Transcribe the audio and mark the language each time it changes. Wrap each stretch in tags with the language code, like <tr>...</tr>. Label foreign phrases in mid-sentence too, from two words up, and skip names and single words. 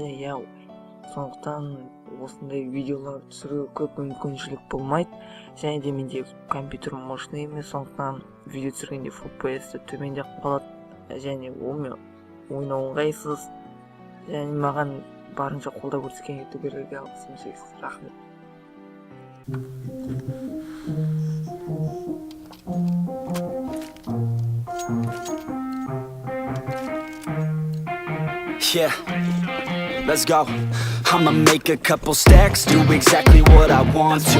<kk>Иә, сондықтан осындай видеолар түсіруге көп мүмкіншілік болмайды. Және де менде компьютер мощный емес, сондықтан видео түсіргенде FPS-ті төмендеп қалады. Және ойнау ыңғайсыз. Және маған барынша қолдау көрсеткен ютуберлерге алғысым шексіз. Рахмет.</kk> <en>Yeah, let's go. I'ma make a couple stacks, do exactly what I want to.</en>